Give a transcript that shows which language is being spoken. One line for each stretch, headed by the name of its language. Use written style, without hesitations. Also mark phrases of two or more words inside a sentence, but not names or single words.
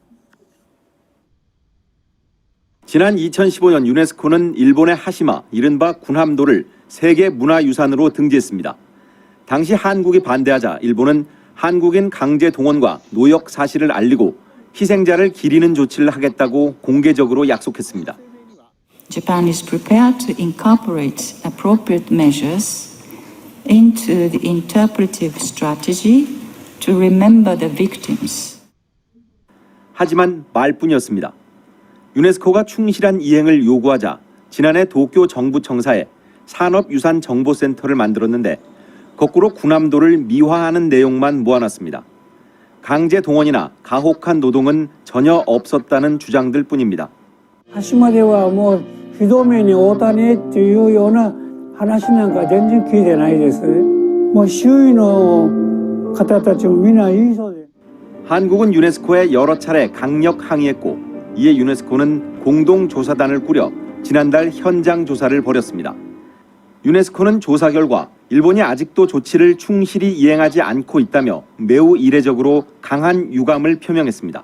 Korean: 지난 2015년 유네스코는 일본의 하시마, 이른바 군함도를 세계문화유산으로 등재했습니다. 당시 한국이 반대하자 일본은 한국인 강제 동원과 노역 사실을 알리고 희생자를 기리는 조치를 하겠다고 공개적으로 약속했습니다.
English: Japan is prepared to incorporate appropriate measures into the interpretive strategy to remember the victims.
Korean: 하지만 말뿐이었습니다. 유네스코가 충실한 이행을 요구하자 지난해 도쿄 정부청사에 산업유산정보센터를 만들었는데 거꾸로 군함도를 미화하는 내용만 모아놨습니다. 강제 동원이나 가혹한 노동은 전혀 없었다는 주장들 뿐입니다.
Japanese: 鹿島ではもうひどめに会うたねっていうような話なんか全然聞いてないですね。もう周囲の方たちもみんないいそうで。
Korean: 한국은 유네스코에 여러 차례 강력 항의했고 이에 유네스코는 공동조사단을 꾸려 지난달 현장 조사를 벌였습니다. 유네스코는 조사 결과 일본이 아직도 조치를 충실히 이행하지 않고 있다며 매우 이례적으로 강한 유감을 표명했습니다.